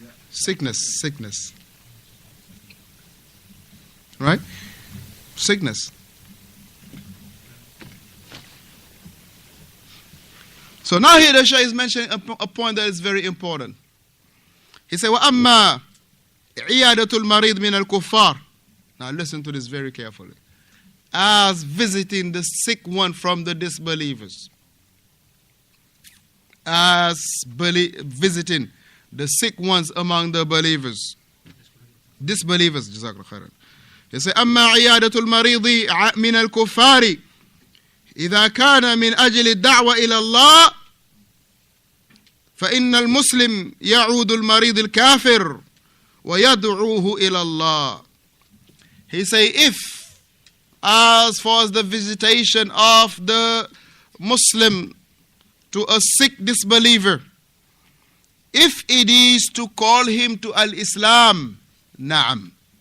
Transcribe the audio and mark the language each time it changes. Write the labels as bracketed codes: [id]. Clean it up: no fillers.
[en] Sickness. Right? Sickness. So now here the Shaykh is mentioning a point that is very important. He said, [ar] وَأَمَّا عِيَادَةُ الْمَرِيضِ مِنَ الْكُفَّارِ. [en] Now listen to this very carefully. As visiting the sick one from the disbelievers. As visiting the sick ones among the believers. Disbelievers. [ar] Jazakallah khairan. [en] He said, [ar] أما عيادة المريض من الكفار إذا كان من أجل الدعوة إلى الله فإن المسلم يعود المريض الكافر ويدعوه إلى الله. [en] He say, if as far as the visitation of the Muslim to a sick disbeliever, if it is to call him to al-Islam, na'am.